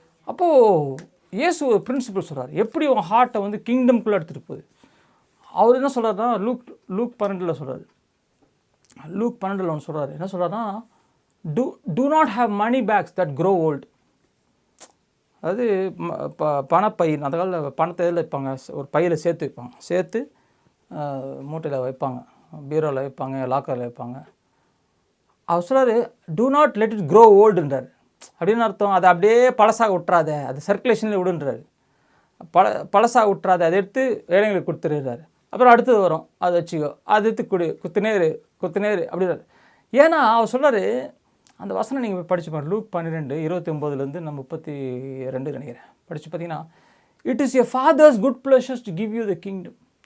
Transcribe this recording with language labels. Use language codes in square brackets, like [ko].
[ta] அப்போது இயேசு ஒரு பிரின்சிபல் சொல்கிறார், எப்படி உன் ஹார்ட்டை வந்து கிங்டம்குள்ளே எடுத்துகிட்டு போகுது. அவர் என்ன சொல்கிறாருன்னா, லூக் 12 சொல்கிறார். லூக் 12 ஒன்று சொல்கிறார். என்ன சொல்கிறாருன்னா, [en] do not have money bags that grow old. [ta] அதாவது பணப்பை, அந்த காலத்தில் பணத்தை எதில் வைப்பாங்க, ஒரு பையில் சேர்த்து மூட்டையில் வைப்பாங்க, பீரோவில் வைப்பாங்க, லாக்கரில் வைப்பாங்க. அவர் சொல்கிறார், [en] do not let it grow oldன்றார். [ta] அப்படின்னு அர்த்தம், அதை அப்படியே பழசாக விட்டுறாத, அது சர்க்குலேஷனில் விடுன்றார். பழசாக விட்டுறாத, அதை எடுத்து ஏழைங்களுக்கு கொடுத்துடுறாரு. அப்புறம் அடுத்தது வரும், அதை வச்சுக்கோ, அது குடி, குத்துநேரு குத்துநேரு அப்படின்னாரு. ஏன்னா அவர் சொல்கிறார், அந்த வசனம் நீங்கள் போய் படிச்சு பாருங்க, லூக் 12:29 நம்ம 32 நினைக்கிறேன், படித்து பார்த்தீங்கன்னா, [en] It is a father's good pleasures to give you the kingdom.